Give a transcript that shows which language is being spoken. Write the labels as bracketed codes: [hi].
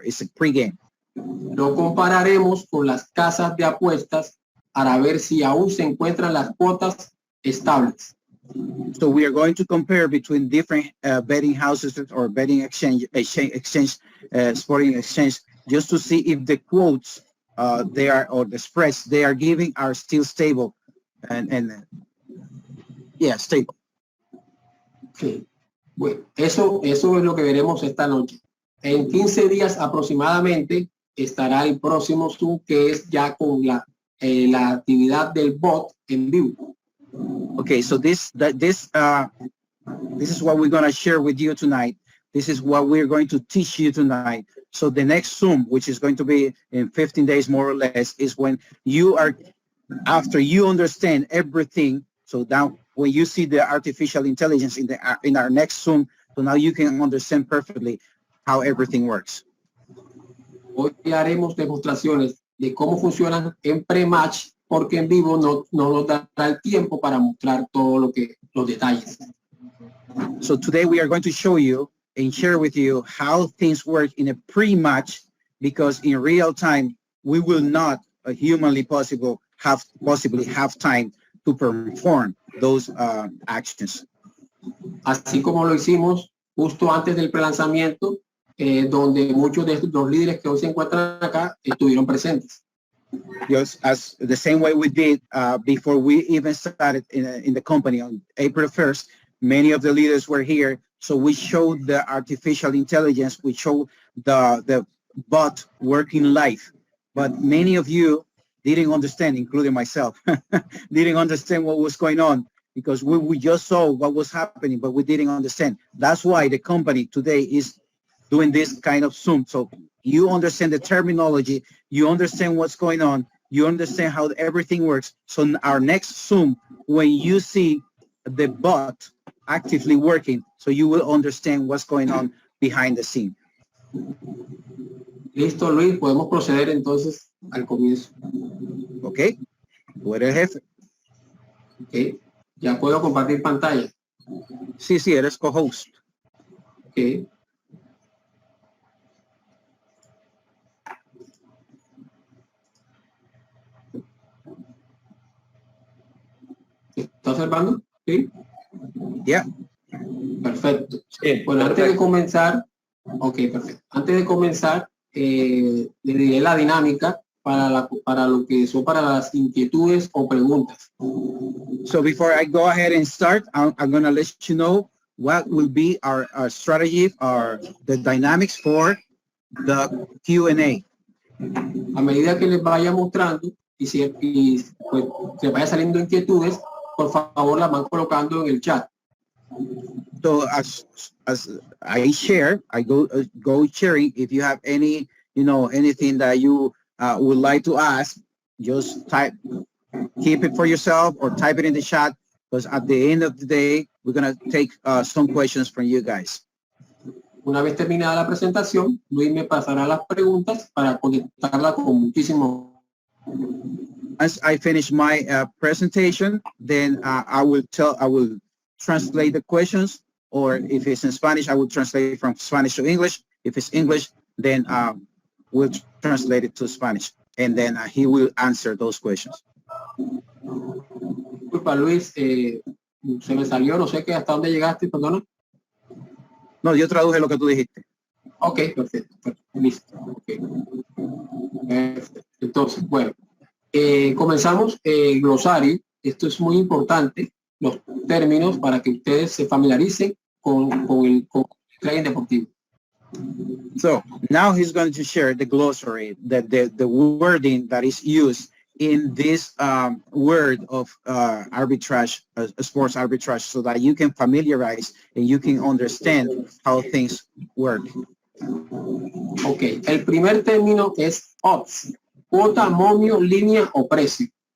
[en] It's a pre-game. [es] Lo compararemos con las casas de apuestas para ver si aún se encuentran las cuotas estables. [en] So we are going to compare between different betting houses or betting sporting exchange, just to see if the quotes or the spreads they are giving are still stable and stable. Okay. [es] Bueno, eso es lo que veremos esta noche. En 15 días aproximadamente estará el próximo Zoom, que es ya con la actividad del bot en vivo. [en] Okay, so this is what we're going to share with you tonight. This is what we're going to teach you tonight. So the next Zoom, which is going to be in 15 days more or less, is when you are, after you understand everything. So now when you see the artificial intelligence in our next Zoom, so now you can understand perfectly how everything works. [es] Hoy haremos demostraciones de cómo funcionan en pre-match, porque en vivo no nos dará el tiempo para mostrar los detalles. [en] So today we are going to show you and share with you how things work in a pre-match, because in real time we will not humanly possibly have time to perform those actions. [es] Así como lo hicimos justo antes del prelanzamiento, donde muchos de los líderes que hoy se encuentran acá estuvieron presentes. [en] Yes, as the same way we did before we even started in the company on April 1st, many of the leaders were here. So we showed the artificial intelligence, we showed the bot working live, but many of you didn't understand, including myself, didn't understand what was going on, because we just saw what was happening, but we didn't understand. That's why the company today is doing this kind of Zoom. So you understand the terminology, you understand what's going on, you understand how everything works. So our next Zoom, when you see the bot actively working, so you will understand what's going on behind the scene. [es] Listo, Luis, podemos proceder entonces al comienzo. Okay, tú eres jefe. [en] Okay. [es] Ya puedo compartir pantalla. Sí, eres co-host. [en] Okay. [es] ¿Está observando? Sí. [en] Yeah. [es] Perfecto. Sí, bueno, perfecto. Antes de comenzar, perfecto. Antes de comenzar, le diré la dinámica para las inquietudes o preguntas. [en] So before I go ahead and start, I'm going to let you know what will be our strategy, the dynamics for the Q&A. [es] A medida que les vaya mostrando y pues, se vaya saliendo inquietudes, por favor las van colocando en el chat. [en] So as I share, I go sharing. If you have any, anything that you would like to ask, just keep it for yourself or type it in the chat, because at the end of the day, we're going to take some questions from you guys. [es] Una vez terminada la presentación, Luis me pasará las preguntas para contestarlas con muchísimo. [en] As I finish my presentation, then I will translate the questions, or if it's in Spanish, I will translate from Spanish to English. If it's English, then we'll translate it to Spanish, and then he will answer those questions. [es] Disculpa, Luis, se me salió, no sé hasta dónde llegaste, perdona. No, yo traduje lo que tú dijiste. Ok, perfecto. Listo. Okay. Perfecto. Entonces, bueno, comenzamos el glosario. Esto es muy importante, los términos, para que ustedes se familiaricen con el trading deportivo. [en] So now he's going to share the glossary, the wording that is used in this word of arbitrage, sports arbitrage, so that you can familiarize and you can understand how things work. [es] Ok, el primer término es odds, cuota, momio, línea o precio.